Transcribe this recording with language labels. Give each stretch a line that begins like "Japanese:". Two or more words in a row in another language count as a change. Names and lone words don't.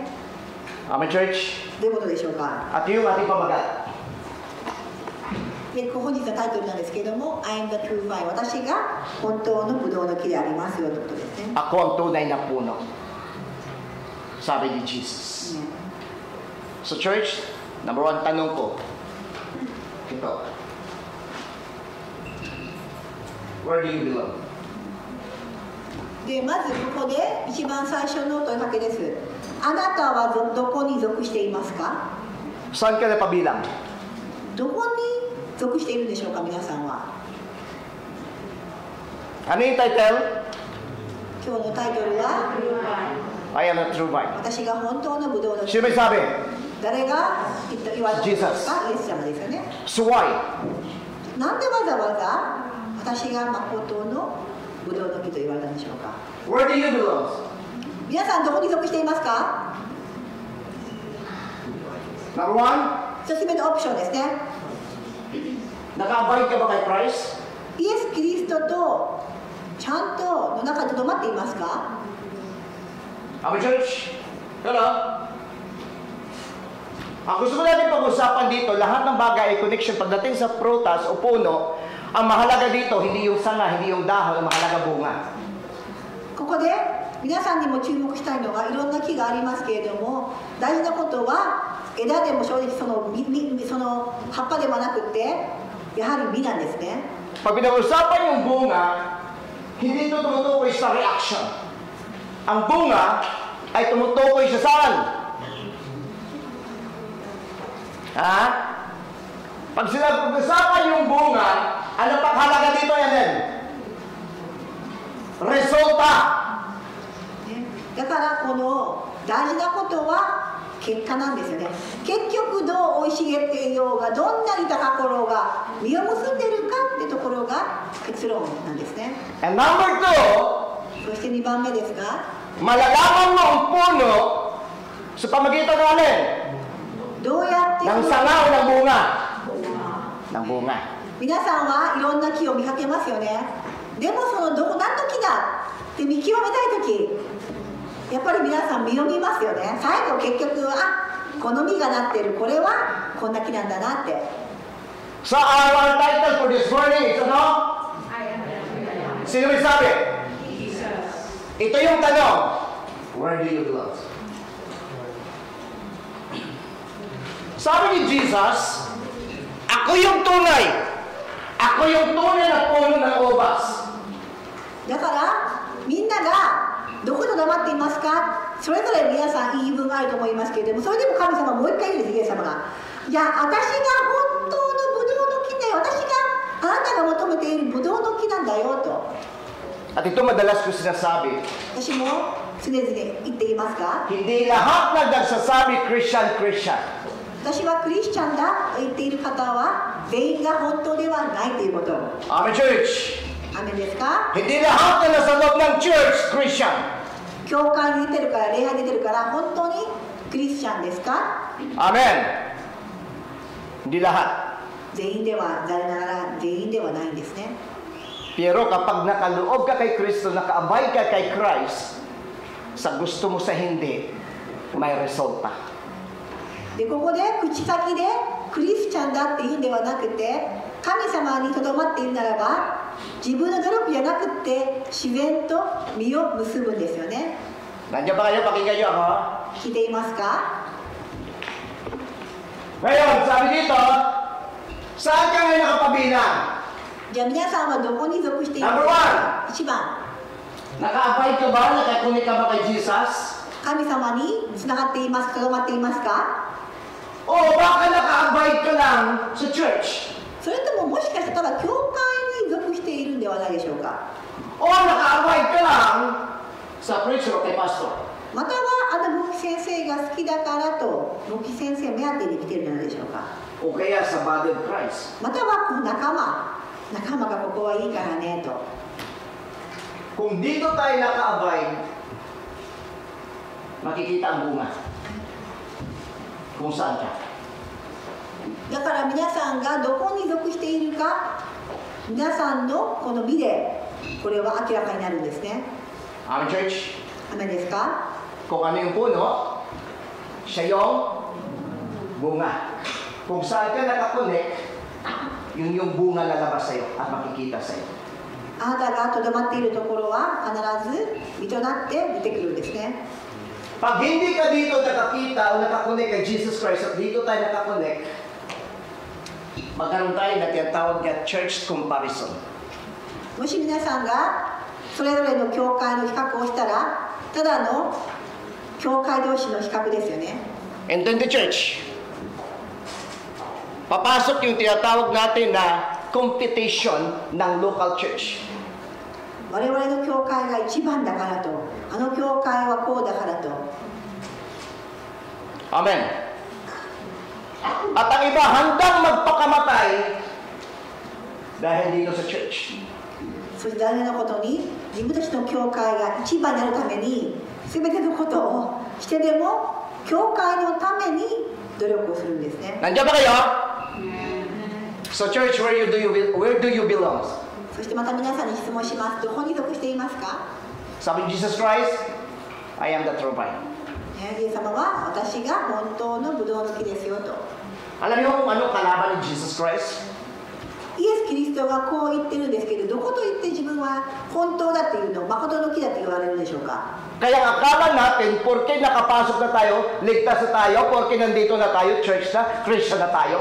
English: Amen, church.
Japanese: どういうことでしょうか。
Filipino: At yung ating pamagat.
Japanese: で本日のタイトルなんですけれども、
English: I am the true vine、
Japanese: 私が本当のブドウの木でありますよということですね。
Filipino: Ako ang tunay na puno. Sabi ni Jesus.
English: So church, number one
Filipino: tanong ko. Ito.
English: Where do you belong?
Japanese: でまずここで一番最初の問いかけです。あなたはどこに属していますか。
Filipino: Saan ka napabilang?
Japanese: どこに属しているんでしょうか、皆さんは。
Filipino: Ano yung title?
Japanese: 今日のタイトルは
English: I am a true vine.
Japanese: 私が本当のブドウの木。
Filipino: Sino may sabi?
Japanese: 誰が言われたんですか。 Jesus。イエス様ですよね。
English: So why?
Japanese: なんでわざわざ私が誠のブドウの木と言われたんでしょうか。
English: Where do you belong?
Japanese: 皆さんどこに属していますか。
English: Number one,
Japanese: 一つ目のオプションですね。
Filipino: naka-abide ka ba kay Christ?
Japanese: イエス・キリストとちゃんとの中に留まっていますか。
English: Amen, church? Hello?
Filipino: Ang gusto ko natin pag-usapan dito, lahat ng bagay ay connection. Pagdating sa prutas o puno, ang mahalaga dito, hindi yung sanga, hindi yung dahon, ang mahalaga bunga.
Japanese: ここで皆さんにも注目したいのが、いろんな木がありますけれども、大事なことは枝でも正直その葉っぱではなくてやはり実なんですね。
Filipino: Pag pinag-usapan yung bunga, hindi ito tumutukoy sa reaction. Ang bunga ay tumutukoy sa saan? Ha? Pag pinag-usapan yung bunga, ano pang halaga dito yan din? Resulta.
Japanese: だからこの大事なことは結果なんですよね。結局どう生い茂っていようが、どんなに高ころうが実を結んでいるかってところが結論なんですね。
English: And number two,
Japanese: そして2番目ですが、
Filipino: malalaman mo ang puno sa pamagitan ng alin?
Japanese: どうやって
Filipino: Ng sanga o ng bunga? Ng bunga.
Japanese: 皆さんはいろんな木を見かけますよね。でもその何の木だって見極めたいとき、やっぱり皆さん実を見ますよね。最後結局この実がなってる、これはこんな木なんだなって。
English: So our title for this morning is ano?
Filipino: Sino may sabi? Ito yung tanong.
English: Where do you belong?
Filipino: Sabi ni Jesus, ako yung tunay. Ako yung tunay na puno ng ubas.
Japanese: だからみんながどこで黙っていますか。それぞれ皆さん言い分があると思いますけれども、それでも神様もう一回言うんです、イエス様が。いや、私が本当のブドウの木だよ、私があなたが求めているブドウの木なんだよと。
Filipino: At ito madalas ko sinasabi,
Japanese: 私も常々言っていますが、
Filipino: hindi lahat na nagsasabi Christian.
Japanese: 私はクリスチャンだと言っている方は全員が本当ではないということ。
English: Amen, church.
Japanese: アメンですか。
Filipino: Hindi lahat na nasa loob ng church, Christian.
Japanese: 教会に出てるから、礼拝に出てるから本当にクリスチャンですか。
Filipino: Amen. Hindi lahat.
Japanese: 全員では残念ながら全員ではないんですね。
Filipino: Pero kapag nakaloob ka kay Kristo, nakaabay ka kay Christ, sa gusto mo sa hindi, may resulta.
Japanese: でここで口先でクリスチャンだっていうんではなくて、神様にとどまっているならば自分の努力じゃなくて自然と実を結ぶんですよね。
Filipino: Nandiyan ba kayo? Pakinggan nyo ako.
Japanese: 聞いていますか？
Filipino: Ngayon, sabi dito, saan ka ngayon nakapabilang?
Japanese: じゃあ皆さんはどこに属している
English: Number
Japanese: か？
English: one.
Japanese: 1番、
Filipino: Naka-abide ka ba? Nakakunik ka ba kay Jesus?
Japanese: 神様につながっていますか？とどまっていますか？
Filipino: O baka naka-abide ka lang sa church?
Japanese: それとももしかしたら教会に属しているんではないでしょうか？
Filipino: O naka-abide ka lang sa preacher o kay pastor?
Japanese: またはあの牧師先生が好きだからと牧師先生目当てに来ているんじゃないでしょうか？
Filipino: O kaya sa
English: body of Christ?
Japanese: またはこの仲間がここはいいからねと。
Filipino: Kung dito tayo naka-abide, makikita ang bunga. Kung saan ka.
Japanese: だから皆さんがどこに属しているか、皆さんのこの美でこれは明らかになるんですね。
English: Amen, church?
Japanese: アメですか？
Filipino: Kung ano yung puno, siya yung bunga. Kung saan ka nakakonek, yun yung bunga lalabas sa'yo at makikita sa'yo.
Japanese: あなたがとどまっているところは必ず実となって出てくるんですね。
Filipino: Pag hindi ka dito nakakita o nakakonek kay Jesus Christ at dito tayo nakakonek, magkaroon tayo na tinatawag na
English: church comparison.
Japanese: もし皆さんがそれぞれの教会の比較をしたら、ただの教会同士の比較ですよね。
English: And then the church,
Filipino: papasok yung tinatawag natin na
English: competition ng local church.
Japanese: 我々の教会が一番だからと、あの教会はこうだからと。
English: Amen.
Filipino: At ang iba handang magpakamatay dahil dito sa church.
Japanese: そして大事なことに、自分たちの教会が一番になるために全てのことをしてでも教会のために努力をするんですね。
Filipino: Nandiyan ba kayo?
English: So church, where do you belong?
Japanese: そしてまた皆さんに質問します。どこに属していますか？
Filipino: Sabi ni Jesus Christ,
English: I am the true vine.
Japanese: イエス様は私が本当のブドウの木ですよと。
Filipino: Alam niyo kung ano kalaban ni Jesus Christ?
Japanese: イエス・キリストがこう言ってるんですけど、どこと言って自分は本当だっていうのを誠の木だって言われるでしょうか？
Filipino: Kaya akala natin, porke nakapasok na tayo, ligtas na tayo, porke nandito na tayo, church na, Christian na tayo.